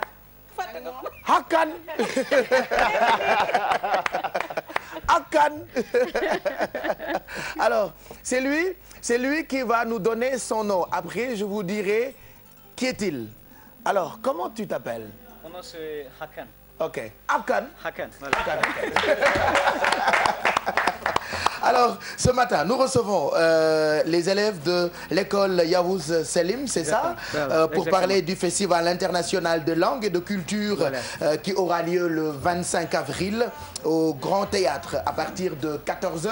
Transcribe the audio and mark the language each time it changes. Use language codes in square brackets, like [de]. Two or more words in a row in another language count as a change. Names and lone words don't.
[fr] Hakan. Hakan. Alors, c'est lui qui va nous donner son nom. Après, je vous dirai qui est-il. Alors, comment tu t'appelles? Mon nom c'est Hakan. Ok. Hakan. Hakan, voilà. Alors, ce matin, nous recevons les élèves de l'école Yavuz Selim, c'est ça, pour parler du Festival international de langue et de culture qui aura lieu le 25 avril au Grand Théâtre à partir de 14h.